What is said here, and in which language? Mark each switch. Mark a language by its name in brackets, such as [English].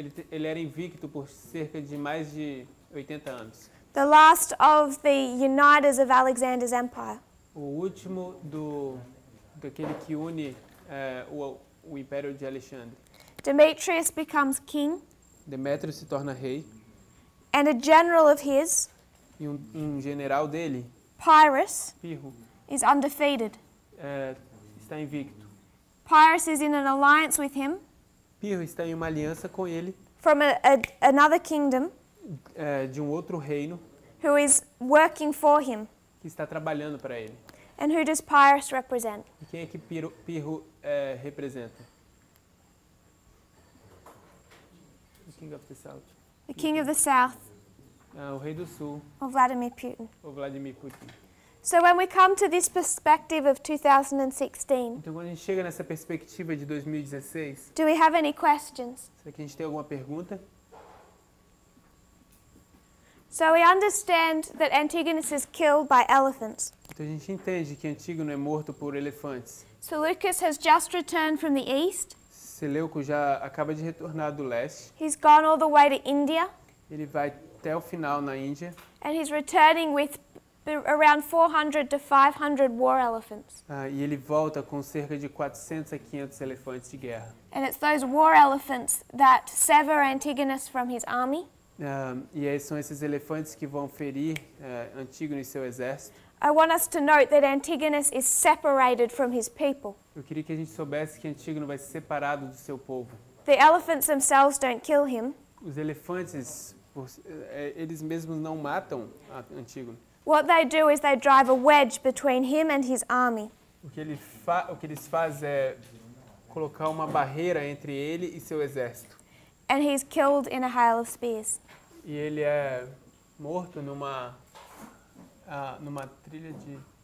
[Portuguese] Ele era invicto por cerca de mais de 80 anos. [English] The last of the uniters of Alexander's empire. [Portuguese] O último daquele que une o Império de Alexandre. [English] Demetrius becomes king, [Portuguese] Demétrio se torna rei [English] and a general of his, [Portuguese] e um general dele, [English] Pyrrhus, [Portuguese] Pirro, [English] is undefeated. [Portuguese] está invicto. [English] Pyrrhus is in an alliance with him [Portuguese] Pirro está em uma aliança com ele [English] from another kingdom [Portuguese] de um outro reino [English] who is working for him. [Portuguese] que está trabalhando para ele. [English] And who does Pyrrhus represent? [Portuguese] E quem é que Pirro representa? [English] The King of the South. The king of the south, [Portuguese] O rei do sul, [English] or Vladimir Putin. [Portuguese] o Vladimir Putin. [English] So when we come to this perspective of 2016, [Portuguese] Então quando a gente chega nessa perspectiva de 2016, [English] do we have any questions? [Portuguese] será que a gente tem alguma pergunta? [English] So we understand that Antigonus is killed by elephants. [Portuguese] Então a gente entende que Antígono é morto por elefantes. [English] Seleucus has just returned from the east. [Portuguese] Seleuco já acaba de retornar do leste. [English] He's gone all the way to India, [Portuguese] Ele vai até o final na Índia. [English] and he's returning with around 400 to 500 war elephants. [Portuguese] E ele volta com cerca de 400 a 500 elefantes de guerra. [English] And it's those war elephants that sever Antigonus from his army. [Portuguese] E aí são esses elefantes que vão ferir Antígono e seu exército. [English] I want us to note that Antigonus is separated from his people. [Portuguese] Eu queria que a gente soubesse que Antígono vai ser separado do seu povo. [English] The elephants themselves don't kill him. [Portuguese] Os elefantes, eles mesmos não matam Antígono. [English] What they do is they drive a wedge between him and his army. [Portuguese] O que eles fazem é colocar uma barreira entre ele e seu exército. [English] And he's killed in a hail of spears. [Portuguese] E ele é morto numa trilha de...